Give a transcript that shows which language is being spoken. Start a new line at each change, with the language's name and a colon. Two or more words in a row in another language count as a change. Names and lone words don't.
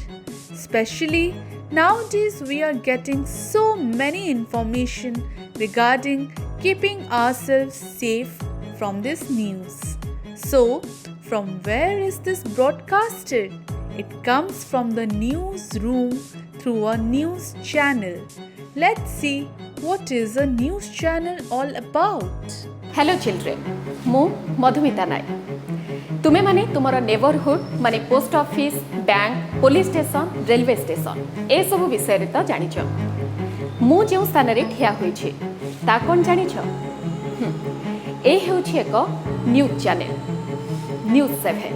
English: Especially nowadays we are getting so many information regarding keeping ourselves safe from this news. So, from where is this broadcasted? It comes from the newsroom through a news channel. Let's see what is a news channel all about. Hello children,
Odia: ମୁଁ ମଧୁମିତା ନାୟକ. ତୁମେ ମାନେ ତୁମର ନେବରହୁଡ୍ ମାନେ
English: post office, bank, police station, railway station
Odia: ଏସବୁ ବିଷୟରେ ତ ଜାଣିଛ. ମୁଁ ଯେଉଁ ସ୍ଥାନରେ ଠିଆ ହୋଇଛି ତା କ'ଣ ଜାଣିଛ? ଏ ହେଉଛି ଏକ
English: news channel
Odia: ନ୍ୟୁଜ୍ 7.